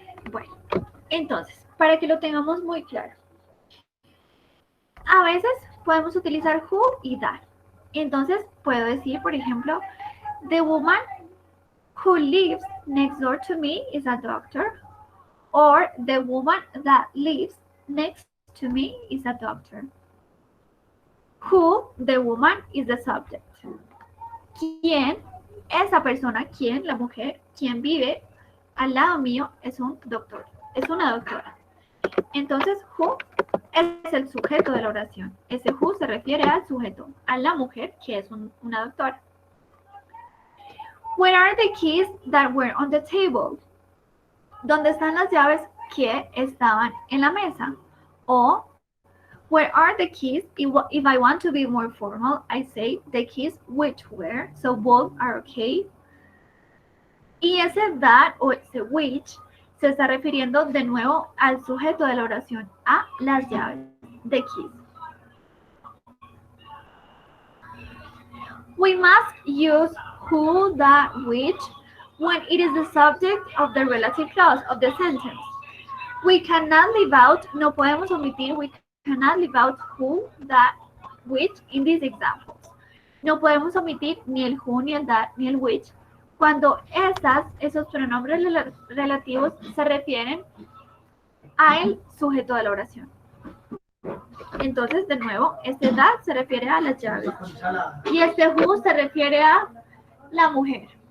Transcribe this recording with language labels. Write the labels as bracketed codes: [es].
[es] Bueno, entonces, para que lo tengamos muy claro. A veces podemos utilizar who y that. Entonces, puedo decir, por ejemplo, [en] the woman who lives next door to me is a doctor. Or the woman that lives next to me is a doctor. Who, the woman, is the subject. [es] ¿Quién? Esa persona, ¿quién? La mujer, quien vive al lado mío es un doctor, es una doctora. Entonces, who es el sujeto de la oración. Ese who se refiere al sujeto, a la mujer que es una doctora. [en] Where are the keys that were on the table? [es] ¿Dónde están las llaves que estaban en la mesa? [en] O where are the keys? If I want to be more formal, I say the keys which were. So both are okay. [es] Y ese that o ese which se está refiriendo de nuevo al sujeto de la oración, a las llaves, [en] the keys. We must use who, that, which when it is the subject of the relative clause of the sentence. We cannot leave out, [es] no podemos omitir, [en] we cannot leave out who, that, which in these examples. [es] No podemos omitir ni el who, ni el that, ni el which cuando esos pronombres relativos se refieren al sujeto de la oración. Entonces, de nuevo, este that se refiere a las llaves y este who se refiere a la mujer.